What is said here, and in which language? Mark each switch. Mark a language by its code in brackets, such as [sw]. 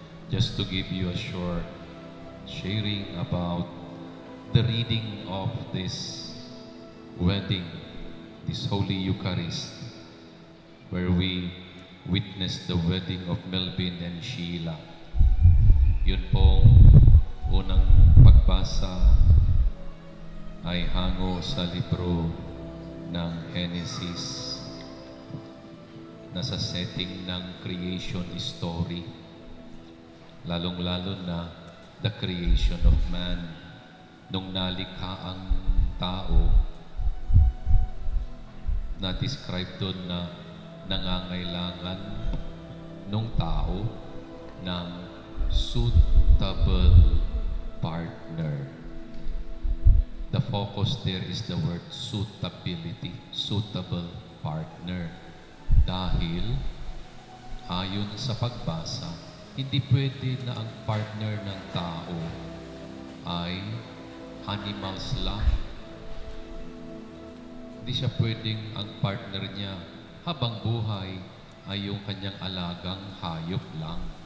[en] Just to give you a short sharing about the reading of this wedding, this Holy Eucharist, where we witnessed the wedding of Melvin and Sheila. [tl] Yun pong unang pagbasa ay hango sa libro ng Genesis, na sa setting ng creation story, lalong-lalo na [en] the creation of man. [tl] Nung nalikha ang tao, na-describe doon na nangangailangan nung tao ng suitable partner. [en] The focus there is the word suitability, suitable partner. [tl] Dahil, ayon sa pagbasa, hindi pwede na ang partner ng tao ay animals lang. Hindi siya pwedeng ang partner niya habang buhay ay yung kanyang alagang hayop lang.